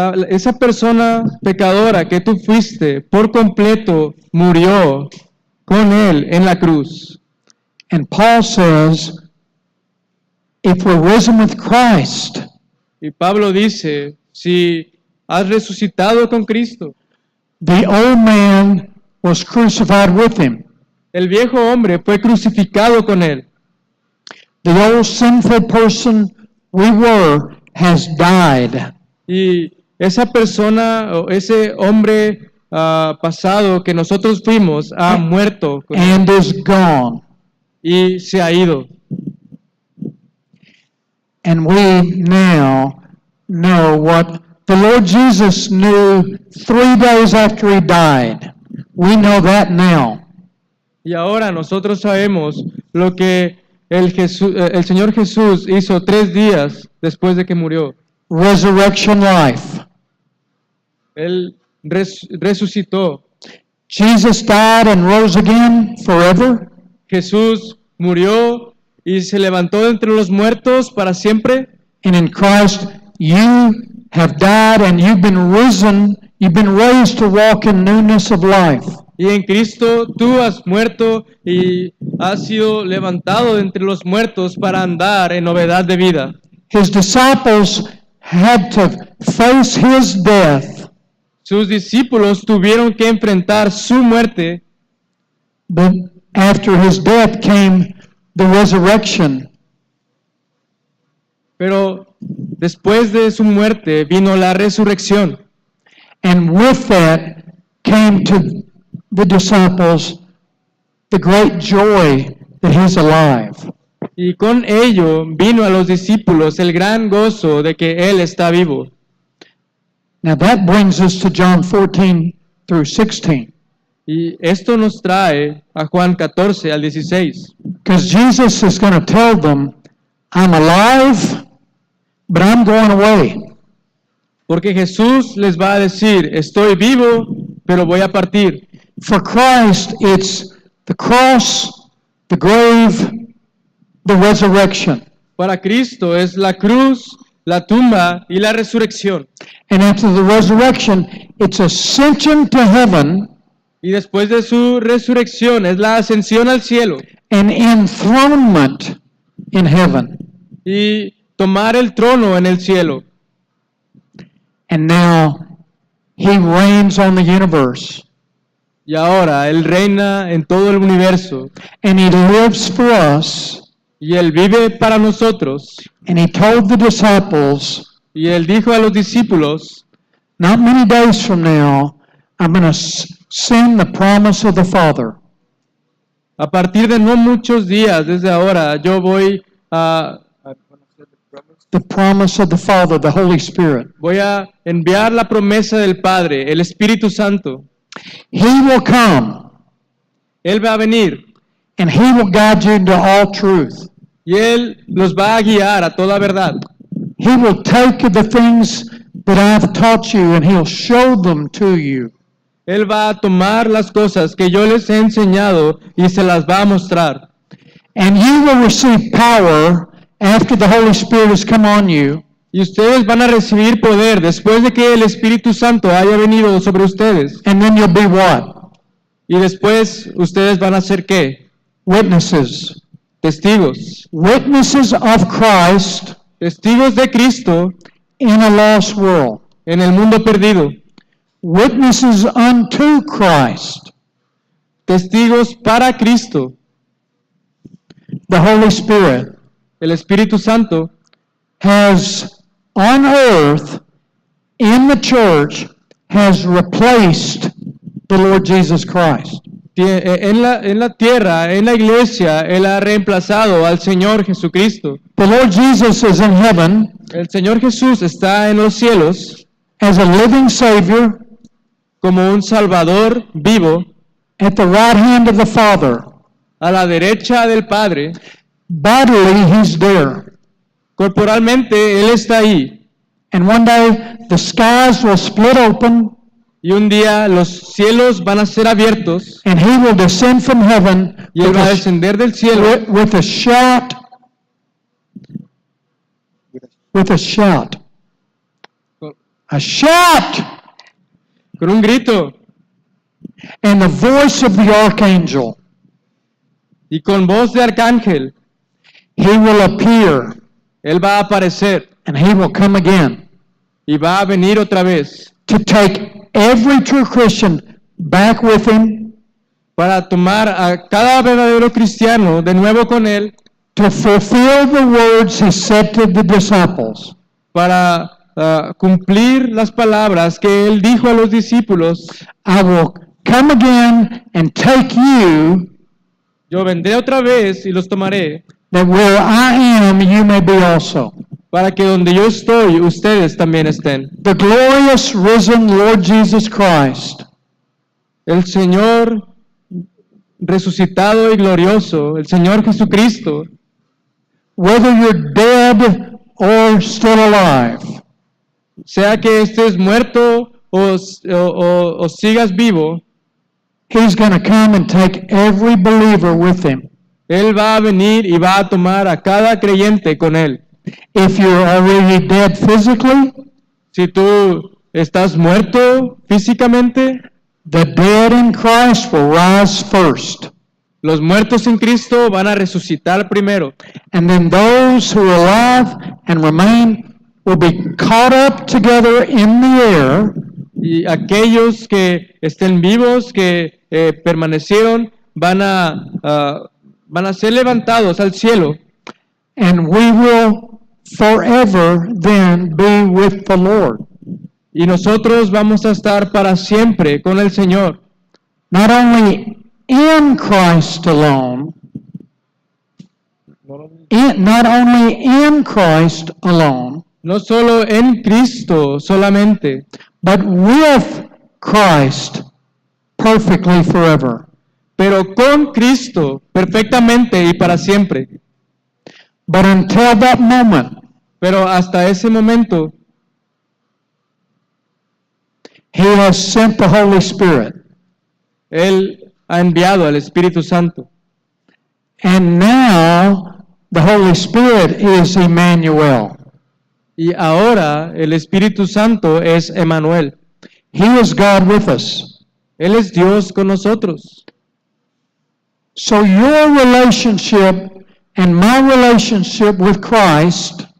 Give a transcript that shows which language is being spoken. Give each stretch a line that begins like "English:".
Spanish: Esa persona pecadora que tú fuiste por completo murió con él en la cruz.
English: And Paul says, if we're risen with Christ,
Spanish: Y Pablo dice, si has resucitado con Cristo,
English: the old man was crucified with him.
Spanish: el viejo hombre fue crucificado con él.
English: The old sinful person we were has died.
Spanish: Y esa persona o ese hombre pasado que nosotros fuimos ha muerto con él
English: And is gone.
Spanish: y se ha ido.
English: And we now know what the Lord Jesus knew 3 days after he died. We know that now.
Spanish: Y ahora nosotros sabemos lo que el Señor Jesús hizo 3 días después de que murió.
English: Resurrection life.
Spanish: Él resucitó.
English: Jesus died and rose again forever.
Spanish: Jesús murió y se levantó entre los muertos para siempre.
English: And in Christ, you have died and you've been risen. You've been raised to walk in newness of life.
Spanish: Y en Cristo tú has muerto y has sido levantado de entre los muertos para andar en novedad de vida.
English: His disciples had to face his death,
Spanish: Sus discípulos tuvieron que enfrentar su muerte,
English: but after his death came the resurrection.
Spanish: pero después de su muerte vino la resurrección.
English: And with that came to the disciples the great joy that he's alive.
Spanish: Y con ello vino a los discípulos el gran gozo de que Él está vivo.
English: Now that brings us to John 14 through 16.
Spanish: Y esto nos trae a Juan 14 al 16.
English: Because Jesus is going to tell them, I'm alive, but I'm going away.
Spanish: Porque Jesús les va a decir, estoy vivo, pero voy a partir.
English: For Christ, it's the cross, the grave, the resurrection.
Spanish: Para Cristo es la cruz, la tumba y la resurrección.
English: And after the resurrection, it's ascension to heaven
Spanish: Y después de su resurrección es la ascensión al cielo
English: and enthronement in heaven.
Spanish: y tomar el trono en el cielo.
English: And now he reigns on the universe.
Spanish: Y ahora Él reina en todo el universo
English: And he lives for us.
Spanish: y Él vive para nosotros.
English: And he told the disciples,
Spanish: Y Él dijo a los discípulos,
English: not many days from now, I'm going to send the promise of the Father.
Spanish: a partir de no muchos días desde ahora, yo voy a
English: The promise of the Father, the Holy Spirit.
Spanish: enviar la promesa del Padre, el Espíritu Santo.
English: He will come
Spanish: Él va a venir
English: and he will guide you into all truth.
Spanish: y Él los va a guiar a toda verdad.
English: He will take the things that I've taught you and he'll show them to you.
Spanish: Él va a tomar las cosas que yo les he enseñado y se las va a mostrar.
English: And you will receive power after the Holy Spirit has come on you.
Spanish: Y ustedes van a recibir poder después de que el Espíritu Santo haya venido sobre ustedes.
English: And then you'll be what?
Spanish: Y después ustedes van a ser ¿qué?
English: Witnesses.
Spanish: Testigos.
English: Witnesses of Christ
Spanish: Testigos de Cristo
English: in a lost world.
Spanish: en el mundo perdido.
English: Witnesses unto Christ.
Spanish: Testigos para Cristo.
English: The Holy Spirit
Spanish: El Espíritu Santo
English: has on earth in the church has replaced the Lord Jesus Christ.
Spanish: en la tierra, en la iglesia, Él ha reemplazado al Señor Jesucristo.
English: The Lord Jesus is in heaven
Spanish: El Señor Jesús está en los cielos
English: as a living Savior
Spanish: como un Salvador vivo
English: at the right hand of the Father.
Spanish: a la derecha del Padre.
English: Bodily, He's there.
Spanish: Corporalmente Él está ahí,
English: And one day the skies will split open
Spanish: Y un día los cielos van a ser abiertos
English: and he will descend from heaven
Spanish: y Él va a descender del cielo
English: with a shout. With a shout. A shout!
Spanish: con un grito
English: And the voice of the archangel.
Spanish: y con voz de arcángel.
English: He will appear
Spanish: Él va a aparecer
English: and he will come again
Spanish: y va a venir otra vez
English: to take every true Christian back with him
Spanish: para tomar a cada verdadero cristiano de nuevo con Él
English: to fulfill the words he said to the disciples.
Spanish: para cumplir las palabras que Él dijo a los discípulos.
English: I will come again and take you,
Spanish: Yo vendré otra vez y los tomaré
English: that where I am, you may be also.
Spanish: para que donde yo estoy, ustedes también estén.
English: The glorious risen Lord Jesus Christ
Spanish: El Señor resucitado y glorioso, el Señor Jesucristo,
English: whether you're dead or still alive,
Spanish: sea que estés muerto o sigas vivo,
English: he's going to come and take every believer with him.
Spanish: Él va a venir y va a tomar a cada creyente con Él.
English: If you're already dead physically,
Spanish: Si tú estás muerto físicamente,
English: the dead in Christ will rise first.
Spanish: los muertos en Cristo van a resucitar primero.
English: And then those who are alive and remain will be caught up together in the air
Spanish: Y aquellos que estén vivos, que permanecieron, van a ser levantados al cielo.
English: and we will forever then be with the Lord.
Spanish: Y nosotros vamos a estar para siempre con el Señor.
English: Not only in Christ alone, not only in Christ alone,
Spanish: No solo en Cristo solamente,
English: but with Christ perfectly forever.
Spanish: pero con Cristo perfectamente y para siempre.
English: But until that moment,
Spanish: Pero hasta ese momento,
English: He has sent the Holy Spirit.
Spanish: Él ha enviado al Espíritu Santo.
English: And now the Holy Spirit is Emmanuel.
Spanish: Y ahora el Espíritu Santo es Emmanuel.
English: He is God with us.
Spanish: Él es Dios con nosotros.
English: So your relationship and my relationship with Christ